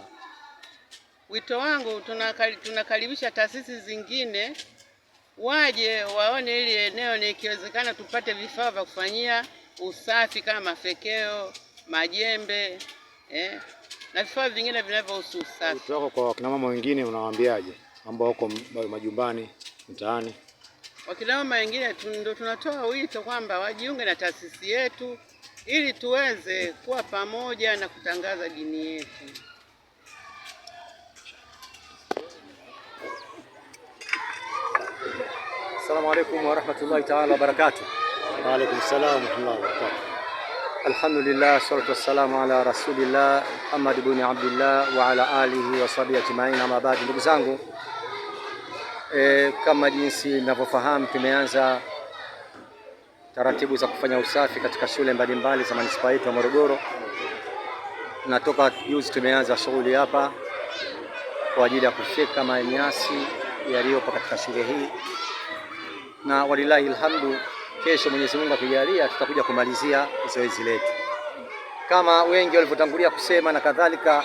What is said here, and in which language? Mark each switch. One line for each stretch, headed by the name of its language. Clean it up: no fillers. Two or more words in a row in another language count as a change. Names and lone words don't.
Swahili: Wito wangu, tunakaribisha taasisi zingine waje waone ili eneo, ni ikiwezekana tupate vifaa vya kufanyia usafi kama mafekeo, majembe, na vifaa vingine vinavyohusu usafi. Wito wako kwa kina mama wengine unawaambiaje ambao wako majumbani, mtaani? Wakina mama wengine ndio tunatoa wito kwamba wajiunge na taasisi yetu ili tuweze kuwa pamoja na kutangaza dini yetu.
Arabic: السلام عليكم ورحمة الله تعالى وبركاته. وعليكم السلام ورحمة الله وبركاته. الحمد لله، الصلاة والسلام على رسول الله محمد بن عبد الله وعلى آله وصحبه أجمعين, أما بعد.
Swahili: Ndugu zangu, kama jinsi ninavyofahamu, tumeanza taratibu za kufanya usafi katika shule mbalimbali za manispaa yetu ya Morogoro, na toka juzi tumeanza shughuli hapa kwa ajili ya kufyeka manyasi yaliyopo katika shule hii, na
Arabic: ولله الحمد,
Swahili: kesho Mwenyezi Mungu akijalia tutakuja kumalizia zoezi letu kama wengi walivyotangulia kusema na kadhalika.